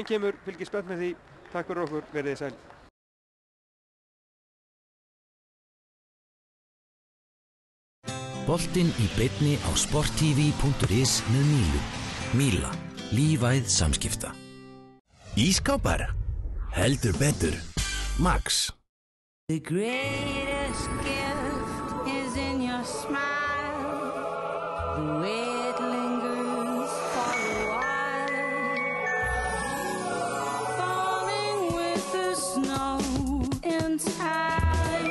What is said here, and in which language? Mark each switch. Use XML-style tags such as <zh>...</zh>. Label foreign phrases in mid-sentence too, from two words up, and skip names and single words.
<is>kemur Fylkir spennt með því. Takk fyrir okkur, verið þið sæl. Boltinn í beinni á sporttv.is með Mílu. Míla, lífæð samskipta. Ískápar, heldur betur. Max.</is> <en>The greatest gift is in your smile. The way it lingers for a while. Falling with the snow in time.</en>